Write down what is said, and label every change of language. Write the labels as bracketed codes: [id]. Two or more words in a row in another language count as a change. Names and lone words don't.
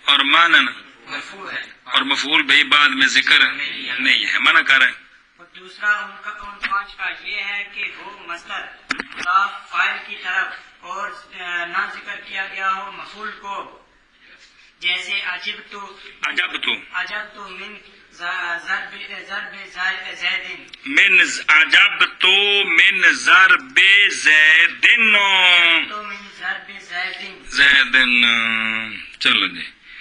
[ur] اور مانن مرفوع ہے اور مفعول بہ بعد میں ذکر نہیں ہے، منع کر رہے ہیں. اور دوسرا ان 5 کا یہ ہے کہ وہ مصدر مضاف فاعل کی طرف اور نہ ذکر کیا گیا ہو مفعول کو، جیسے [ar] عجب تو من ضرب زید من عجب تو من ضرب زید تو من ضرب زید. [ur] زیدن. چلو جی